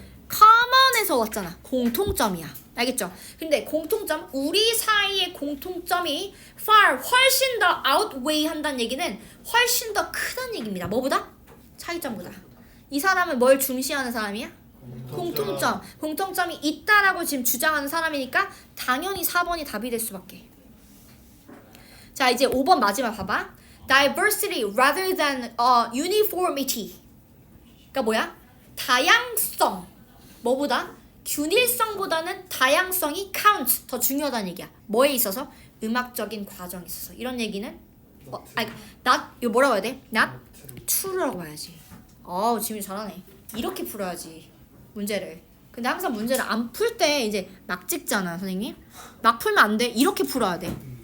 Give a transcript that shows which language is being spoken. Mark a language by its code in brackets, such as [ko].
[ko] common에서 왔잖아. 공통점이야. 알겠죠? 근데 공통점, 우리 사이의 공통점이 훨씬 더 outweigh 한다는 얘기는 훨씬 더 크다는 얘기입니다. 뭐보다? 차이점보다. 이 사람은 뭘 중시하는 사람이야? 공통점. 공통점이 있다라고 지금 주장하는 사람이니까 당연히 4번이 답이 될 수밖에. 자, 이제 5번 마지막 봐봐. [en] Diversity rather than uniformity. [ko] 그러니까 뭐야? 다양성. 뭐보다? 균일성보다는 다양성이 count. 더 중요하다는 얘기야. 뭐에 있어서? 음악적인 과정에 있어서. 이런 얘기는 not 이거 뭐라고 해야 돼? [en] not true [ko] 라고 해야지. 지민이 잘하네. 이렇게 풀어야지 문제를. 근데 항상 문제를 안 풀 때 이제 막 찍잖아 선생님. 막 풀면 안 돼. 이렇게 풀어야 돼.